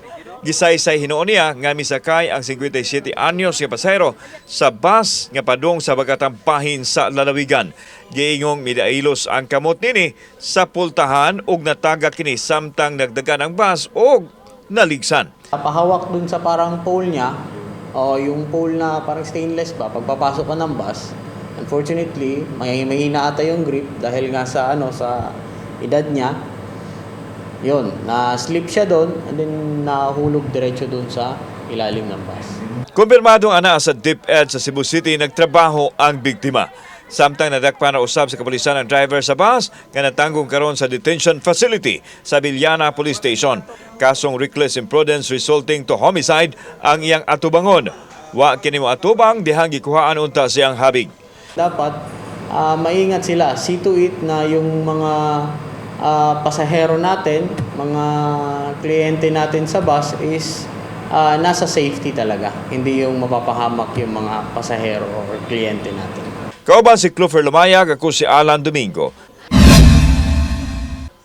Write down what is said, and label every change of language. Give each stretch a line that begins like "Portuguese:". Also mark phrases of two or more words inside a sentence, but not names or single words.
Cebuano: Gisaysay hinuon niya nga misakay ang 57 anyos nga pasahero sa bus nga padung sa bagatang bahin sa lalawigan. Giingong midailos ang kamot nini sa pultahan ug natagak kini samtang nagdagan ang bus ug naligsan.
Filipino: Pahawak dun sa parang pole niya, o yung pole na parang stainless ba, pagpapasok ka ng bus, unfortunately, mahina ata yung grip dahil nga sa sa edad niya. Yun, na-slip siya doon
English: and then
Filipino: nahulog diretso doon sa ilalim ng bus.
Cebuano: Kumpirmadong ana sa DepEd sa Cebu City nagtrabaho ang biktima. Samtang nadakpan na usab sa kapulisan ang driver sa bus nga natanggong karon sa
English: detention facility
Cebuano: sa Villana Police Station. Kasong
English: reckless imprudence resulting to homicide
Cebuano: ang iyang atubangon. Wa kini mo atubang dihang gikuhaan unta siyang habig.
Filipino: Dapat maingat sila,
English: see to it
Filipino: na yung mga pasahero natin, mga kliyente natin sa bus is nasa safety talaga. Hindi yung mapapahamak yung mga pasahero or kliyente natin.
Cebuano: Kauban si Clover Lumayag, ako si Alan Domingo.